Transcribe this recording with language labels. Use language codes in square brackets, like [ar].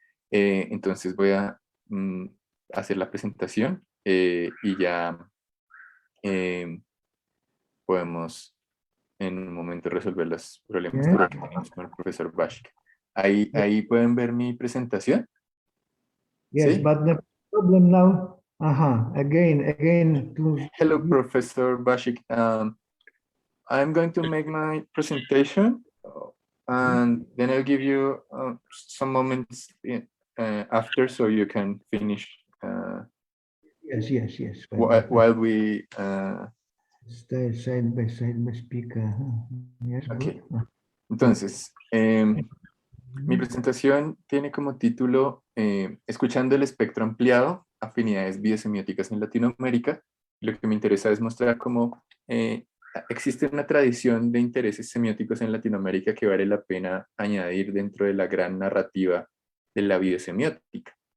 [es] Entonces voy a hacer la presentación y ya podemos en un momento resolver los problemas que tenemos con el profesor Bashik. Ahí pueden ver mi presentación. [en] Yes, [es] ¿Sí? [en] but the problem now, again. Hello, Professor Bashik. I'm going to make my presentation, and then I'll give you some moments after, so you can finish. Yes. While we. Stay side by side, my speaker. Yes, Okay. good. [es] Entonces, mi presentación tiene como título Escuchando el espectro ampliado, afinidades biosemióticas en Latinoamérica. Lo que me interesa es mostrar cómo existe una tradición de intereses semióticos en Latinoamérica que vale la pena añadir dentro de la gran narrativa de la biosemiótica.